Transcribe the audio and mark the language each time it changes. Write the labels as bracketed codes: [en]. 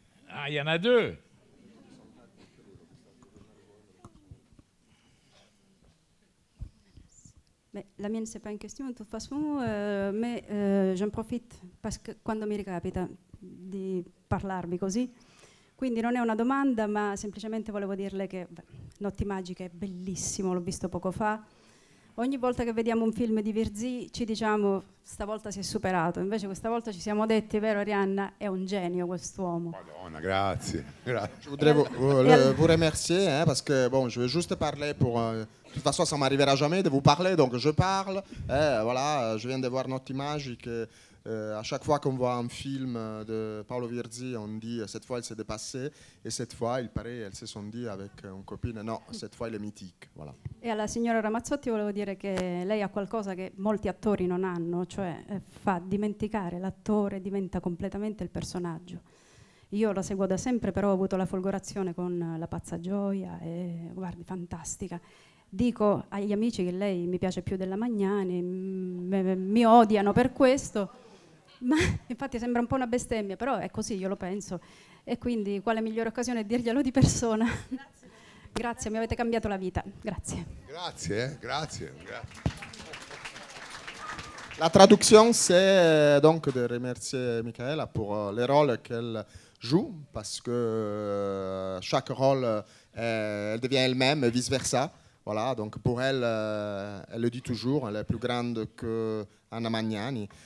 [fr] Ah, il y en a deux. Beh, la mienne, c'est pas une question de toute façon, mais j'en profito parce que [it] quando mi ricapita di parlarvi così. Quindi non è una domanda, ma semplicemente volevo dirle che Notti Magiche è bellissimo, l'ho visto poco fa. Ogni volta che vediamo un film di Virzì ci diciamo stavolta si è superato, invece questa volta ci siamo detti, vero Arianna, è un genio quest'uomo. Madonna, grazie. [fr] Je voudrais vous remercier parce que bon, je vais juste parler pour. De toute façon, ça m'arrivera jamais de vous parler, donc je parle. Voilà, je viens de voir Notti Magiche. À chaque fois qu'on voit un film de Paolo Virzì, on dit cette fois il s'est dépassé, et cette fois il paraît elles se sont dit avec une copine no, cette fois il est mythique. Voilà. [it] E alla signora Ramazzotti volevo dire che lei ha qualcosa che molti attori non hanno, cioè fa dimenticare l'attore, diventa completamente il personaggio. Io la seguo da sempre, però ho avuto la folgorazione con La Pazza Gioia e guardi, fantastica. Dico agli amici che lei mi piace più della Magnani, mi odiano per questo, ma infatti sembra un po' una bestemmia, però è così, io lo penso. E quindi quale migliore occasione dirglielo di persona? Grazie. Grazie, mi avete cambiato la vita. Grazie. Grazie, grazie. [fr] La traduction, c'est donc de remercier Michaela pour les rôles qu'elle joue, parce que chaque rôle, elle devient elle-même et vice-versa. Voilà, donc pour elle, elle le dit toujours, elle est plus grande que Anna Magnani.